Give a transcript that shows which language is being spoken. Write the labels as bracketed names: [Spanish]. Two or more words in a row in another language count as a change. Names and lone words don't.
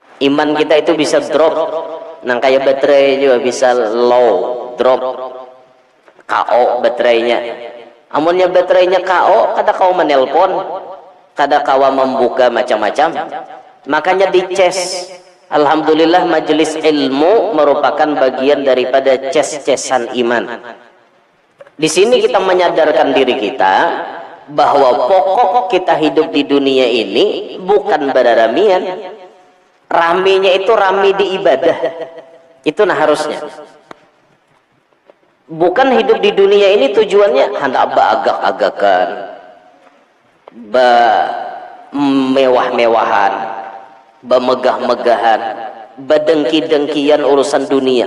[Indonesian] Iman kita itu bisa drop, nah kayak baterai juga bisa low, drop, KO baterainya. Amunnya baterainya KO, kada kau menelpon, kada kau membuka macam-macam. Makanya dicas. Alhamdulillah majelis ilmu merupakan bagian daripada ces-cesan iman. Di sini kita menyadarkan diri kita bahwa pokok kita hidup di dunia ini bukan beraramian. Raminya itu rami di ibadah. Itu nah harusnya. Bukan hidup di dunia ini tujuannya hendak agak-agakan, mewah-mewahan, megah-megahan, bedengki-dengkian urusan dunia.